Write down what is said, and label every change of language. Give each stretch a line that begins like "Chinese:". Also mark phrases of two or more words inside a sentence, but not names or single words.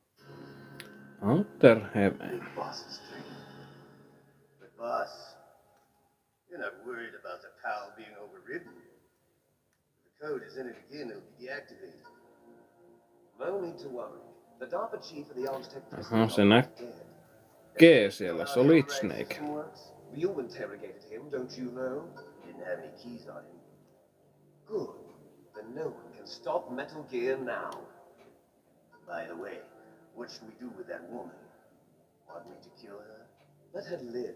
English: Outer Heaven. Big Boss's dream. But boss, you're not worried about the PAL being overridden. If the code is in it again, it'll be deactivated. No need to worry. The DARPA chief of the Armstead
Finnish: Aha, se
English: dead.
Finnish: näkee siellä.
English: Solid Snake. You interrogated him, don't you know? Didn't have any keys on him. Good. Then no one can stop Metal Gear now. By the way, what should we do with that woman? Want me to kill her? Let her live.